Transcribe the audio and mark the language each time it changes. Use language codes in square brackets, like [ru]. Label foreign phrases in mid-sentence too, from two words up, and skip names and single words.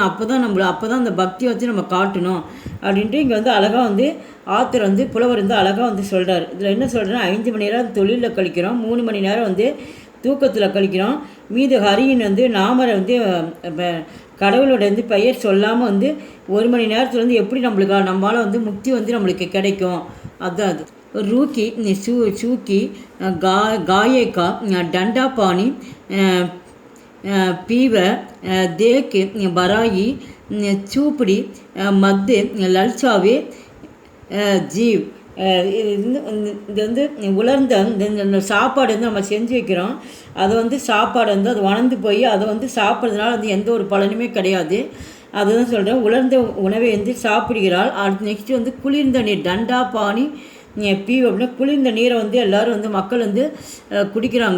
[ta] அப்போ தான் அந்த பக்தியை வச்சு நம்ம காட்டணும் அப்படின்ட்டு இங்கே வந்து அழகாக வந்து ஆத்தர் வந்து புலவர் வந்து அழகாக வந்து சொல்கிறார். இதில் என்ன சொல்கிறேன்னா 5 மணி நேரம் தொழிலில் கழிக்கிறோம், 3 மணி நேரம் வந்து தூக்கத்தில் கழிக்கிறோம். மீது ஹரியின் வந்து நாமரை வந்து கடவுளோட வந்து பெயர் சொல்லாமல் வந்து 1 மணி நேரத்தில் வந்து எப்படி நம்மளால் வந்து முக்தி வந்து நம்மளுக்கு கிடைக்கும். அதுதான் அது. [hi] रूकी चूकी गाये का डंडा पानी पीव देख बराई चूपड़ी मद ललचावे जीव. [ta] இது வந்து உலர்ந்த இந்த சாப்பாடு வந்து நம்ம செஞ்சு வைக்கிறோம். அதை வந்து சாப்பாடு வந்து அது வளர்ந்து போய் அதை வந்து சாப்பிட்றதுனால வந்து எந்த ஒரு பலனுமே கிடையாது. அதுதான் சொல்கிறேன். உலர்ந்த உணவை வந்து சாப்பிடுகிறாள். அடுத்து நெக்ஸ்ட்டு வந்து குளிர்ந்த நீர் [hi] ठंडा पानी पीव [ta] அப்படின்னா குளிர்ந்த நீரை வந்து எல்லோரும் வந்து மக்கள் வந்து குடிக்கிறாங்க.